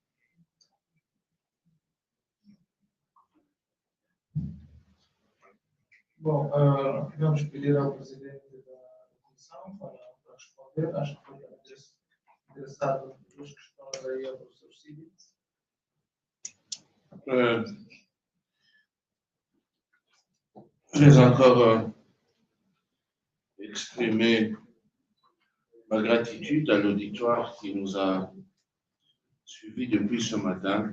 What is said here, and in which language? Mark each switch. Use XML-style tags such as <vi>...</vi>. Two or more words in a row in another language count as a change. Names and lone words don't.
<pt>Bom, vamos pedir ao presidente da comissão para responder. Acho que foi interessado em duas questões aí ao professor Cid.</pt> <fr>Je vais encore exprimer ma gratitude à l'auditoire qui nous a suivis depuis ce matin.</fr>